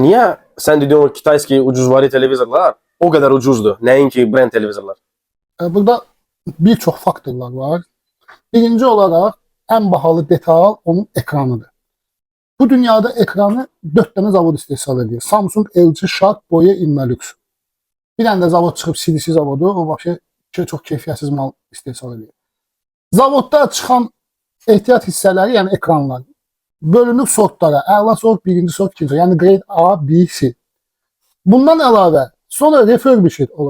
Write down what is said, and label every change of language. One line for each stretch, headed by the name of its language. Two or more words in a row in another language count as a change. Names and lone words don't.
Turkish: niye sen dediğin o Kitayski ucuzvari televizorlar o kadar ucuzdu?
Azerbaijani: Neyinki brand televizorlar?
Turkish: Burada birçok faktorlar var. Birinci olarak en bahalı detal onun ekranıdır. Bu dünyada ekranı 4 tane zavod istehsal ediyor. Samsung, LG, Sharp, Boya, Innolux.
Azerbaijani: Bir tane de zavod çıxıb CDC zavodu, o başka çox keyfiyyətsiz mal istehsal ediyor. Zavodda çıxan ehtiyat hissələri, yəni ekranlar, bölünür sortlara. Əla sort, birinci sort, ikinci sort. Yəni grade A, B, C. Bundan əlavə sonra refurbished olur.